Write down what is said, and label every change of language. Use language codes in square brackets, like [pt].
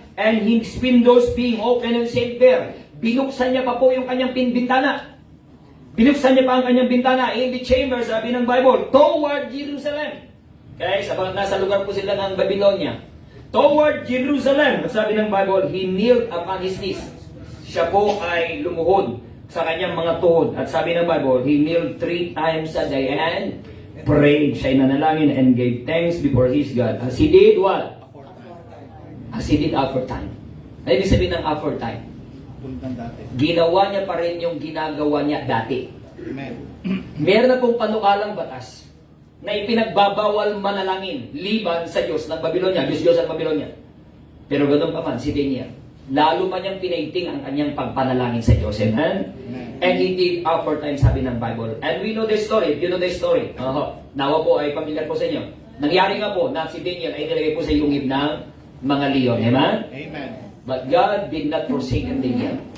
[en] And his windows being open and said there. [tl] Binuksan niya pa po yung kanyang bintana. Binuksan niya pa ang kanyang bintana [en] in the chamber, [tl] sabi ng Bible, [en] toward Jerusalem. [tl] Okay, sabagat nasa lugar po sila ng Babylonia. [en] Toward Jerusalem, [tl] sabi ng Bible, [en] he kneeled upon his knees. [tl] Siya po ay lumuhod sa kanyang mga tuhod. At sabi ng Bible, [en] he kneeled 3 times a day and prayed. [tl] Siya ay nanalangin [en] and gave thanks before his God. As he did what? As he did aforetime. [tl] Ano ibig sabihin ng aforetime? Ginawa niya pa rin yung ginagawa niya dati. Meron na pong panukalang batas na ipinagbabawal manalangin liban sa Diyos ng Babylonia. Diyos-Diyos ang Babylonia. Pero ganoon pa man, si Daniel, lalo pa niyang pinainting ang kanyang pagpanalangin sa Diyos. [en] Amen? And he did aforetime, [tl] sabi ng Bible. [en] And we know the story. You know the story. [tl] Nawa po ay pamilyar po sa inyo. Nangyari nga po na si Daniel ay nilagay po sa yungib ng mga leon. [en] Amen? Amen. But God did not forsake Daniel.